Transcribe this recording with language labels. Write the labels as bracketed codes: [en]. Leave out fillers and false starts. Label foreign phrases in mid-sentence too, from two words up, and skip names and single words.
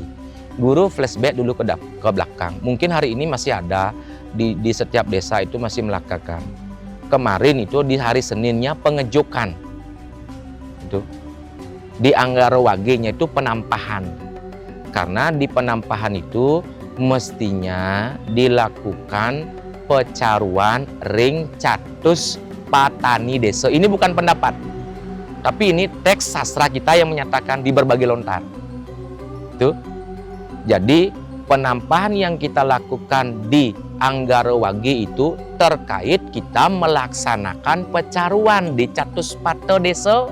[id] Guru flashback dulu ke belakang. Mungkin hari ini masih ada di setiap desa itu masih melakukan. Kemarin itu di hari Seninnya pengejukan. Itu di Anggara Wage-nya itu penampahan. Karena di penampahan itu mestinya dilakukan pecaruan [ban] ring catus patani [id] desa. Ini bukan pendapat, tapi ini teks sastra kita yang menyatakan di berbagai lontar. Tuh. Jadi penampahan yang kita lakukan di Anggara Wage itu terkait kita melaksanakan pecaruan di catus pata desa.